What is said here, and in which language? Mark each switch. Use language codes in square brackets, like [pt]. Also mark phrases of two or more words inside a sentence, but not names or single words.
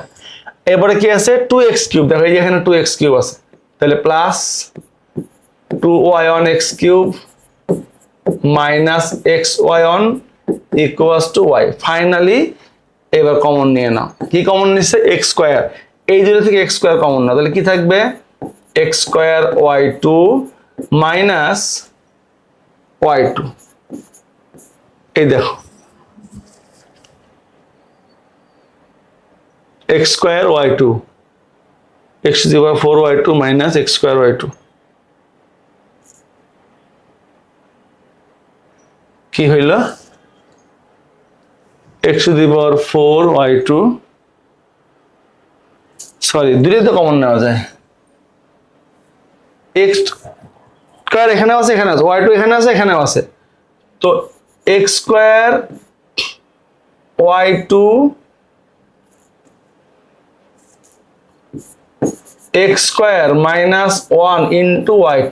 [bn] এবারে কি আছে 2x³ দেখো, এই যে এখানে 2x³ আছে, তাহলে [en] plus 2y1 x³ minus xy1 equals to y. [bn] ফাইনালি এবার কমন নিয়ে নাও, কি কমন নিচ্ছে x², এই দুটো থেকে x² কমন নাও, তাহলে কি থাকবে x² y2 মাইনাস y2। এই দেখো x² y2 x⁴ y2 মাইনাস x² y2 কি হইল x⁴ y2, সরি দুটোই তো কমন নেওয়া যায়, x² এখানে আছে, এখানে আছে, y2 এখানে আছে, এখানেও আছে, তো x² y2 [en] x² minus 1 into y2.